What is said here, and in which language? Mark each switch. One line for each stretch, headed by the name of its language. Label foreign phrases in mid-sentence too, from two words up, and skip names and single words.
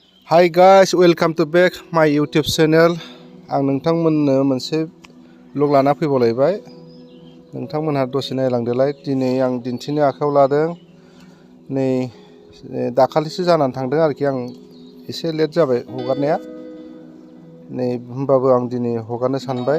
English: Hi guys, welcome to back my YouTube channel.
Bodo: आं नोंथांमोननो मोनसे ब्लग लाना फैबावलायबाय। नोंथांमोनहा दसे नायलांदोलाय। दिनै आं दिन्थिनो आखायाव लादों। नै दाखालिसो जानानै थांदों आरोखि, आं एसे लेट जाबाय हगारनाया। नै होमबाबो आं दिनै हगारनो सानबाय।